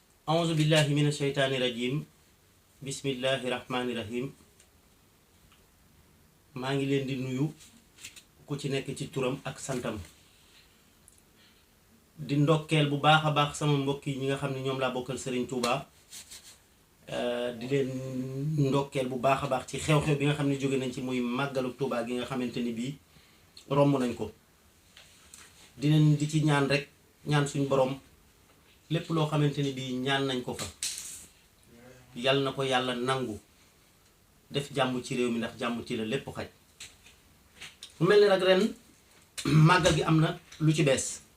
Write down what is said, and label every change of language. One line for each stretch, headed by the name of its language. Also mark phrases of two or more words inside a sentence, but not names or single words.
Arabic: أعوذ بالله من الشيطان الرجيم بسم الله الرحمن الرحيم
Wolof: maa ngi leen di nuyu ku ci nekk ci turam ak santam di ndokkeel bu baax a baax sama mbokk yi ñi nga xam ne ñoom laa bokkal Serigne Touba di leen ndokkeel bu baax a baax ci xew-xew bi nga xam ne jóge nañ ci muy màggalu Touba gi nga xamante ni bii romb nañ ko di leen di ci ñaan rek ñaan suñu borom lépp loo xamante ni bii ñaan nañ ko fa yal na ko yàlla nangu def jàmm ci réew mi ndax jàmm ci la lépp xaj mu mel ni nag ren màggal gi am na lu ci bees